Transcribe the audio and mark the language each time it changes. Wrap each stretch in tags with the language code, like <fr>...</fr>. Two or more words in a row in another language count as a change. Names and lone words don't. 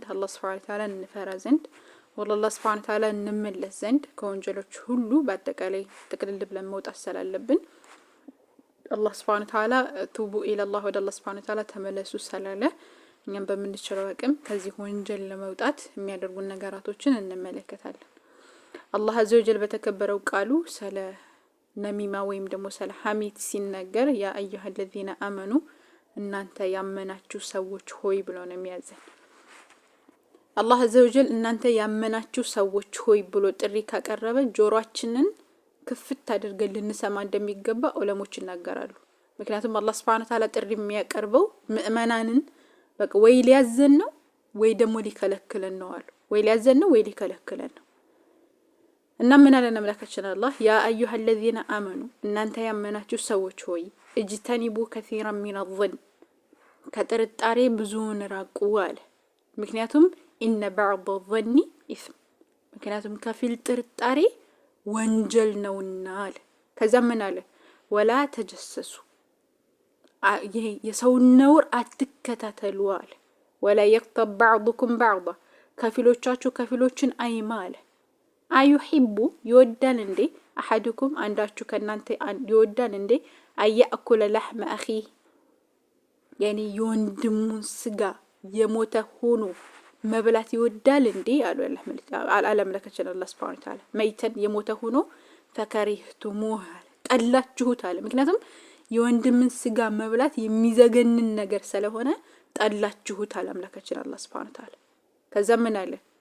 <am>አላህ</am> <ar>سبحانه وتعالى</ar> <am>እንፈራ ዘንድ ወላሂ</am> <ar>سبحانه وتعالى</ar> <am>እንመለስ ዘንድ ከወንጀሎች ሁሉ በአጠቃላይ ጥቅልል ብለን መውጣት ስላለብን አላህ</am> <ar>سبحانه وتعالى توبوا إلى الله</ar> <am>ወደ አላህ</am> <ar>سبحانه وتعالى</ar> <am>ተመለሱ ስላለ እኛም በመንችለው አቅም ከዚህ ወንጀል ለመውጣት የሚያደርጉን ነገራቶችን እንመለከታለን። አላህ</am> <ar>عز وجل</ar> <am>በተከበረው ቃሉ ስለ ነሚማ ወይም ደግሞ ስለ ሐሜት ሲናገር</am> <ar>يا أيها الذين آمنوا</ar> <am>እናንተ ያመናችሁ ሰዎች ሆይ ብሎ ነው የሚያዘን። አላህ</am> <ar>عز وجل</ar> <am>እናንተ ያመናችሁ ሰዎች ሆይ ብሎ ጥሪ ካቀረበ ጆሮአችንን ክፍት አድርገን ልንሰማ እንደሚገባ ዑለሞች ይናገራሉ። ምክንያቱም አላህ</am> <ar>سبحانه وتعالى</ar> <am>ጥሪ የሚያቀርበው ምእመናንን በቃ ወይ ሊያዘን ነው ወይ ደግሞ ሊከለክለን ነው አሉ። ወይ ሊያዘን ነው ወይ ሊከለክለን ነው። እና ምን አለ ነብላካችን አላህ</am> <ar>يا أيها الذين آمنوا</ar> <am>እናንተ ያመናችሁ ሰዎች ሆይ</am> <ar>اجتنبوا كثيرا من الظن</ar> <am>ከጥርጣሬ ብዙውን ራቁ አለ። ምክንያቱም</am> <ar>إن بعض الظن إثم</ar> <am>ምክንያቱም ከፊል ጥርጣሬ ወንጀል ነውና አለ። ከዛ ምን አለ</am> <ar>ولا تجسسوا</ar> <am>ይሄ የሰው ነውር አትከታተሉ አለ።</am> <ar>ولا يغتب بعضكم بعضا</ar> <am>ከፊሎቻችሁ ከፊሎችን አይማለ አዩሂቡ ይወዳል እንዴ አሐዱኩም አንዳችሁ ከናንተ ይወዳል እንዴ</am> <ar>أن يأكل لحم أخي</ar> <am>ያኒ የወንድሙን ስጋ የሞተ ሆኖ መብላት ይወዳል እንዴ አሉ አላህ መለከችን አላህ</am> <ar>سبحانه وتعالى</ar> <am>መይተን የሞተ ሆኖ ፈከሪህቱሙህ ጠላችሁት አለ። ምክንያቱም የወንድምን ስጋ መብላት የሚዘገንን ነገር ስለሆነ ጠላችሁት አለ አምላካችን አላህ</am> <ar>سبحانه وتعالى።</ar> <am>ከዛ ምን አለ</am>